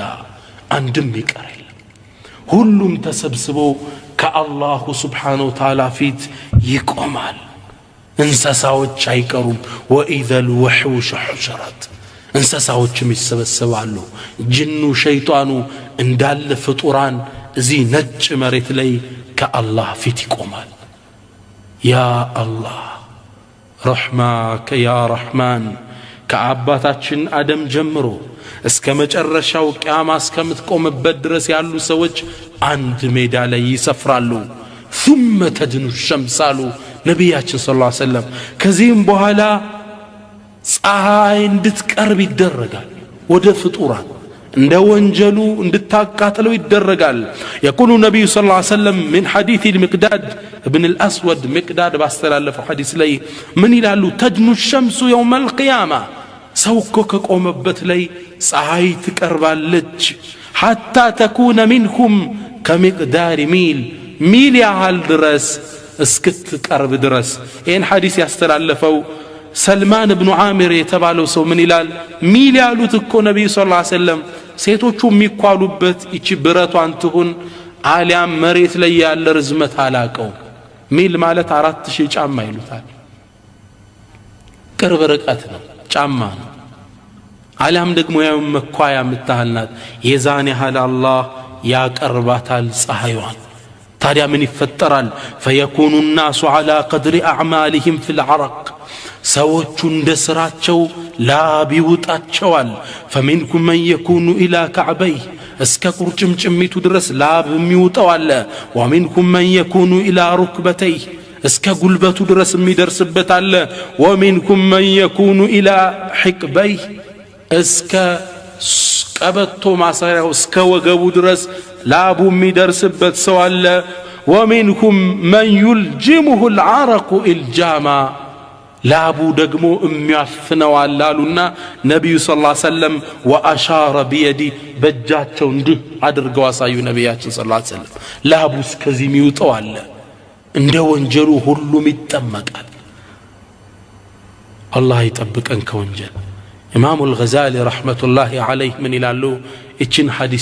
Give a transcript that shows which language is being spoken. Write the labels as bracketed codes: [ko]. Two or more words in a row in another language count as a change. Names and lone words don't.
[am] አንድም ሚቀር የለም ሁሉም ተሰብስቦ ከአላሁ [ar] سبحانه وتعالى [am] ፊት ይቆማል እንስሳዎች አይቀሩም [ar] وإذا الوحوش حشرت [am] እንስሳዎችም ይሰበሰባሉ ጅኑ ሸይጣኑ እንዳለ ፍጡራን እዚህ ነጭ መሬት ላይ ከአላህ ፊት ይቆማል [ar] يا الله رحماك يا رحمن [am] ከአባታችን አደም ጀምሮ እስከ መጨረሻው ቂያማ እስከምትቆምበት ድረስ ያሉ ሰዎች አንድ ሜዳ ላይ ይሰፍራሉ [ar] ثم تدنو الشمس [am] አሉ ነቢያችን [ar] صلى الله عليه وسلم [am] ከዚህም በኋላ ፀሐይ እንድትቀርብ ይደረጋል ወደ ፍጡራን እንደ ወንጀሉ እንድታቃጥለው ይደረጋል [ar] يقول النبي صلى الله عليه وسلم من حديث المقداد ابن الأسود مقداد باستلالفው حديث [am] ላይ ምን ይላሉ [ar] تدنو الشمس يوم القيامة [am] ሰውኮ ከቆመበት ላይ ፀሐይ ትቀርባለች [ar] حتى تكون منكم كمقدار [am] ሚል ያህል ድረስ እስክትቀርብ ድረስ ይህን ሐዲስ ያስተላለፈው ሰልማን ኢብኑ ዓሚር የተባለው ሰው ምን ይላል ሚል ያሉት እኮ ነብዩ [ar] صلى الله عليه وسلم [am] ሴቶቹ የሚኳሉበት እቺ ብረቷን ትሁን አሊያም መሬት ላይ ያለ ርዝመት አላቀው ሚል ማለት 4000 ጫማ ይሉታል ቅርብ ርቀት ነው ጫማ ነው አሊያም ደግሞ ያው መኳያ ምታልናት የዛን ያህል አላህ ያቀርባታል ፀሐይዋን ታዲያ ምን ይፈጠራል [ar] فيكون الناس على قدر اعمالهم في [am] العرق ሰዎቹ እንደ ስራቸው ላብ ይውጣቸዋል [ar] فمنكم من يكون الى كعبيه [am] እስከ ቁርጭምጭሚቱ ድረስ ላብ የሚውጣው አለ ومنكم [ar] من يكون الى ركبتيه [am] እስከ ጉልበቱ ድረስ የሚደርስበት አለ [ar] ومنكم من يكون الى [am] حقبيه እስከ ቀበቶ ማሰሪያው እስከ ወገቡ ድረስ ላቡ የሚደርስበት ሰው አለ [ar] ومنكم من يلجمه العرق الجاما [am] ላቡ ደግሞ የሚያፍነው አላሉና ነብዩ [ar] صلى الله عليه وسلم واشار بيدي [am] በእጃቸው እንዲህ አድርገው አሳዩ ነብያችን [ar] صلى الله عليه وسلم [am] ላቡ እስከዚህ የሚውጣው አለ እንደ ወንጀሉ ሁሉም ይጠመቃል አላህ ይጠብቀን ከወንጀል ኢማሙ አልገዛሊ [ar] رحمة الله عليه [am] ምን ይላሉ እቺን ሐዲስ